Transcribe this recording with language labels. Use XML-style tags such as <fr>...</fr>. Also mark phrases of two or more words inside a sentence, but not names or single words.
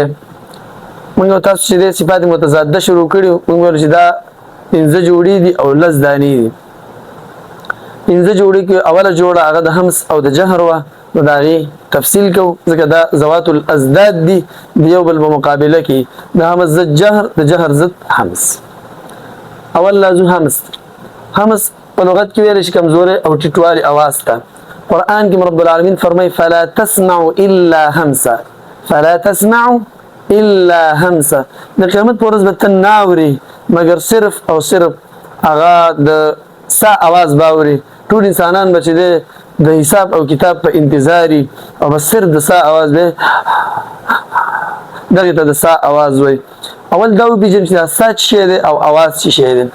<ps>موږ تاسو چې دی صفات متضاده شروع کړي موږ ویل چې دا 15 جوړې دي او 10 دانې دي. 15 جوړې کې اوله جوړه هغه د همس او د جهر وه، نو د هغې تفصیل کوو ځکه دا</ps> <ar>ذوات الازداد</ar> <ps>دي د یو بل په مقابله کې د همس ضد جهر د جهر ضد همس. اول لازم همس. همس په لغت کې ویل شي کمزوري او ټیټوالي اواز ته. قرآن کې رب العالمین فرمایي</ps> <ar>فلا تسمعوا الا همسا، فلا تسمعوا الا همسا.</ar> <ps>د قیامت په ورځ به ته نه اورې مګر صرف او صرف هغه د سا اواز به اورې. ټول انسانان به چې دی د حساب او کتاب په انتظاري او بس صرف د سا اواز به دغې ته د سا اواز وایي. اول دا وپېژنم چې دا سا څه شی دی او اواز څه شی دی.</ps>